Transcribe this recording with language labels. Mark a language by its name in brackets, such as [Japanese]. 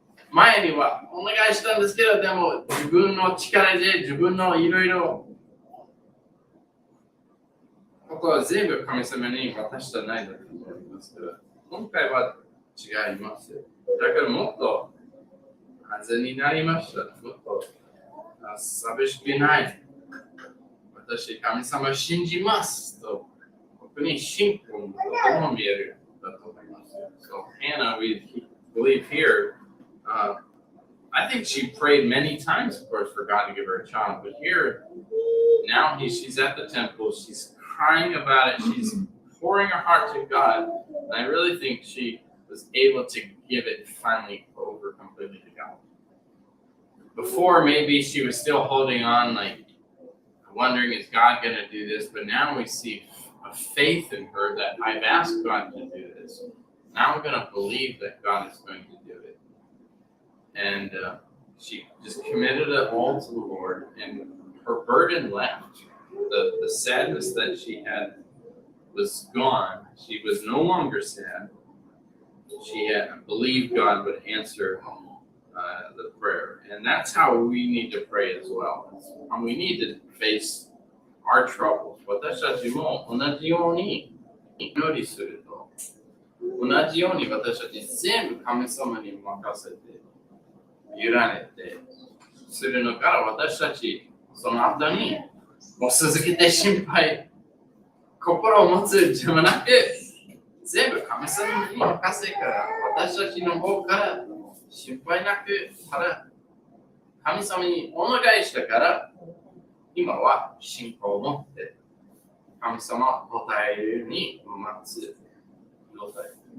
[Japanese] 前にはお願いしたんですけど、でも自分の力で自分のいろいろここは全部神様に渡してないだと思いますけど、今回は違います。だからもっと安全になりました。もっと寂しくない。私、神様を信じますと、ここに信仰もとても見えるだと思います。 [English] So, Hannah, we believe here, I think she prayed many times, of course, for God to give her a child. But here, now she's at the temple, she's crying about it, she's pouring her heart to God. And I really think she was able to give it finally over completely to God. Before, maybe she was still holding on, like wondering, is God going to do this? But now we see a faith in her that I've asked God to do this. Now I'm going to believe that God is going to do it. And she just committed it all to the Lord, and her burden left. The sadness that she had was gone. She was no longer sad. She had believed God would answer the prayer. And that's how we need to pray as well. And we need to face our troubles. [Japanese] 私たちも同じように祈りすると、同じように私たち全部神様に任せて、委ねてするのから私たちその後にもう続けて心配、心を持つではなく、全部神様に任せから私たちの方から心配なくから神様にお願いしたから今は信仰を持って神様を答えるに待つ状態。